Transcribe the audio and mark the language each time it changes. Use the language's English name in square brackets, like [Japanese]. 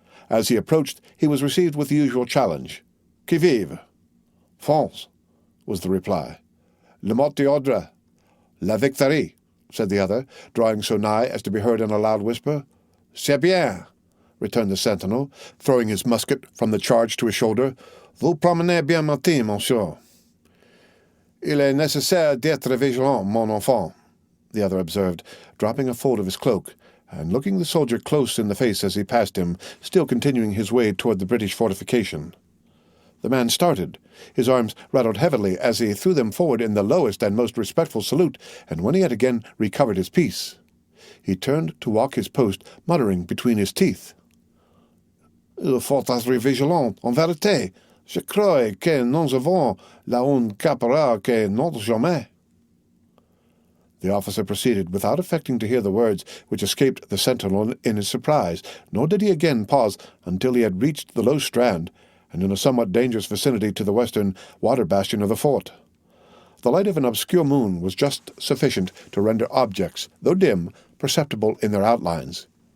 [English] As he approached, he was received with the usual challenge. [French] Qui vive? [English] France, was the reply. [French] Le mot d'ordre. La victoire, [English] said the other, drawing so nigh as to be heard in a loud whisper. [French] C'est bien, [English] returned the sentinel, throwing his musket from the charge to his shoulder. [French] Vous promenez bien matin, monsieur. Il est nécessaire d'être vigilant, mon enfant, [English] the other observed, dropping a fold of his cloak, and looking the soldier close in the face as he passed him, still continuing his way toward the British fortification. The man started. His arms rattled heavily as he threw them forward in the lowest and most respectful salute, and when he had again recovered his peace, he turned to walk his post, muttering between his teeth. [French] Il faut être vigilant, en vérité. Je crois que nous avons la un caporal que notre jamais. [English] The officer proceeded without affecting to hear the words which escaped the sentinel in his surprise, nor did he again pause until he had reached the low strand, and in a somewhat dangerous vicinity to the western water bastion of the fort. The light of an obscure moon was just sufficient to render objects, though dim, perceptible in their outlines.